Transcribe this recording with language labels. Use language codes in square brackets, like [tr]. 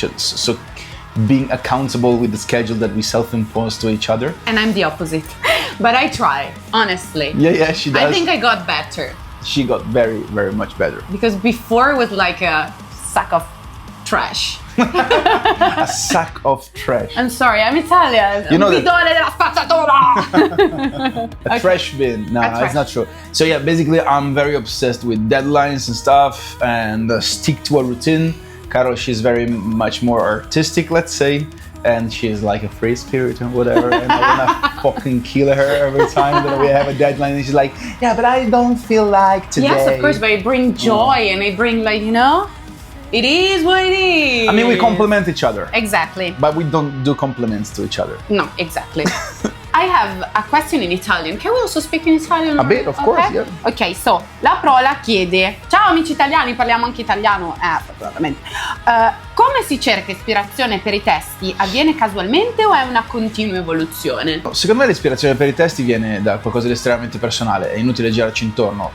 [en] So being accountable with the schedule that we self-impose to each other. And I'm the opposite. But I try, honestly. Yeah, she does. I think I got better. She got very, very much better. Because before it was like a sack of trash. A sack of trash. I'm sorry, I'm Italian. You know that- [it] Bidone della spazzatura! [en] A trash bin. No, A no, trash. it's not true. So yeah, basically I'm very obsessed with deadlines and stuff and stick to a routine. Caro, she's very much more artistic, let's say, and she's like a free spirit or whatever, and I wanna fucking kill her every time that we have a deadline, and she's like, yeah, but I don't feel like today. Yes, of course, but it brings joy and it brings, like, you know, it is what it is. I mean, we complement each other, Exactly. but we don't do compliments to each other. No, exactly. I have a question in Italian. Can we also speak in Italian? A bit, of course, yeah. Ok, so [it] la prola chiede: ciao amici italiani, parliamo anche italiano? Fortunatamente. Come si cerca ispirazione per i testi? Avviene casualmente o è una continua evoluzione? Secondo me l'ispirazione per i testi viene da qualcosa di estremamente personale, è inutile girarci intorno.